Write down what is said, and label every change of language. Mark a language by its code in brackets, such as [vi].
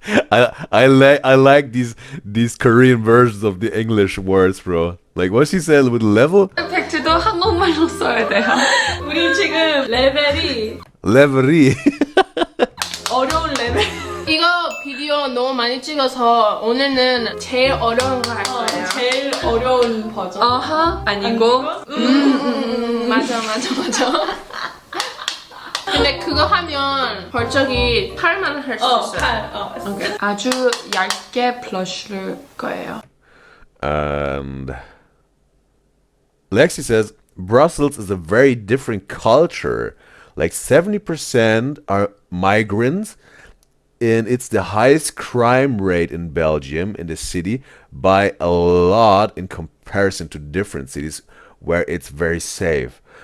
[en] I like these Korean versions of the English words, bro. Like what she said with level, [ko] 에펙트도 한국말로 써야 돼요. 우리 지금 레벨이 level이. 어려운 레벨. 이거 비디오 너무 많이 찍어서 오늘은 제일 어려운 거 할 거예요. 제일 어려운 버전. 아니고. 맞아. 근데 그거 하면 벌적이 8만 할 수 있어요. 오케이. 아주 얇게 블러쉬를 거예요. [en] And Lexi says Brussels is a very different culture. Like 70% are migrants, and it's the highest crime rate in Belgium, in the city, by a lot in comparison to different cities where it's very safe.